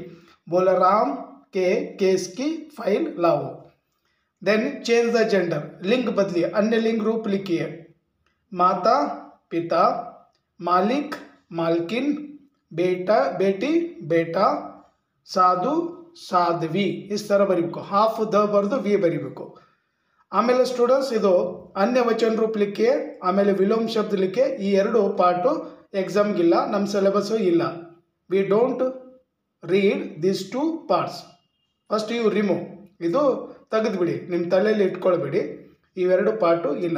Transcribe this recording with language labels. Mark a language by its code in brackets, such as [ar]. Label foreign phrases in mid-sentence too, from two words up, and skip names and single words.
[hi] बोलाराम के केस की फाइल लाओ. [en] Then change the gender. [hi] लिंग बदलिए, अन्य लिंग रूप लिखिए. माता पिता, मालिक मालकिन, बेटा बेटी बेटा, साधु साध्वी. इस तरह [kn] ಬರೀಬೇಕು. ಹಾಫ್ ದ ಬರೆದು ವಿ ಬರೀಬೇಕು. ಆಮೇಲೆ ಸ್ಟೂಡೆಂಟ್ಸ್ ಇದು [hi] अन्य वचन रूप लिखिए, [kn] ಆಮೇಲೆ [hi] विलोम शब्द लिखिए. [kn] ಈ ಎರಡು ಪಾರ್ಟು ಎಕ್ಸಾಮ್ಗಿಲ್ಲ, ನಮ್ಮ ಸಿಲೆಬಸ್ಸು ಇಲ್ಲ. [en] We don't read this two parts. First you remove, [kn] ಇದು ತೆಗೆದುಬಿಡಿ, ನಿಮ್ಮ ತಲೆಯಲ್ಲಿ ಇಟ್ಕೊಳ್ಬೇಡಿ, ಇವೆರಡು ಪಾರ್ಟು ಇಲ್ಲ.